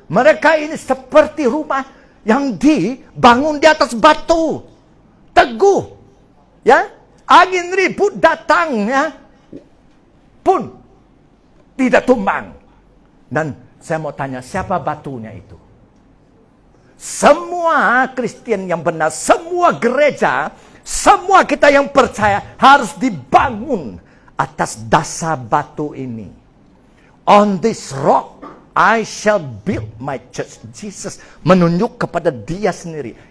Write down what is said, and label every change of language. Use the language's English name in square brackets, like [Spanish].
[Indonesian] Mereka ini seperti rumah yang dibangun di atas batu, teguh, ya, angin ribut datang, ya, pun tidak tumbang. Dan saya mau tanya, siapa batunya itu? Semua Kristen yang benar, semua gereja, semua kita yang percaya harus dibangun atas dasar batu ini. [English] On this rock I shall build my church. [Indonesian] Jesus menunjuk kepada dia sendiri.